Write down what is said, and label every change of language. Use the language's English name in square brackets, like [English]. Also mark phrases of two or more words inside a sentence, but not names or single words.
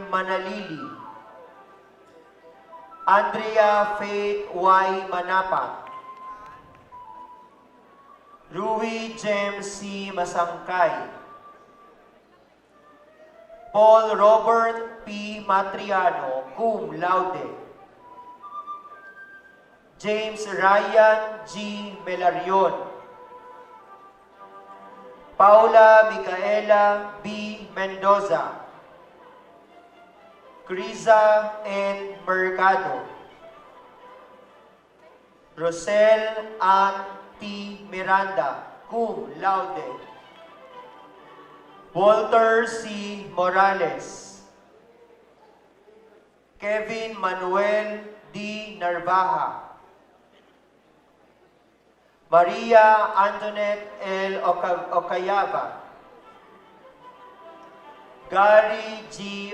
[English] Manalili, Andrea Faith Y. Manapa, Rui James C. Masangkay, Paul Robert P. Matriano, [Latin] cum laude, [English] James Ryan G. Melarion, Paula Micaela B. Mendoza, Criza N. Mercado, Rosel Ann T. Miranda, [Latin] cum laude, [English] Walter C. Morales, Kevin Manuel D. Narvaja, Maria Antoinette L. Ocayaba, Gary G.